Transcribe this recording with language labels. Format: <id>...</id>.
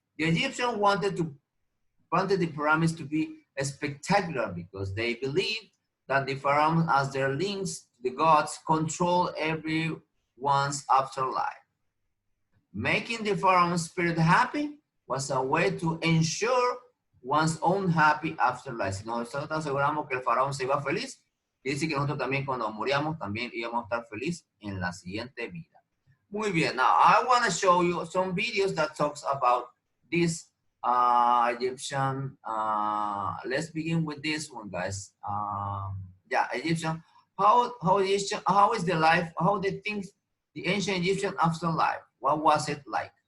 <en>The Egyptians wanted the pyramids to be spectacular because they believed that the pharaohs, as their links to the gods, control everyone's afterlife. Making the pharaoh's spirit happy was a way to ensure one's own happy afterlife.</en> <es>Si nosotros aseguramos que el faraón se iba feliz, dice que nosotros también cuando moríamos también íbamos a estar feliz en la siguiente vida. Muy bien.</es> <en>Now I want to show you some videos that talks about this Egyptian. Let's begin with this one, guys. Yeah, Egyptian. How is the life? How they think the ancient Egyptian afterlife? What was it like?</en>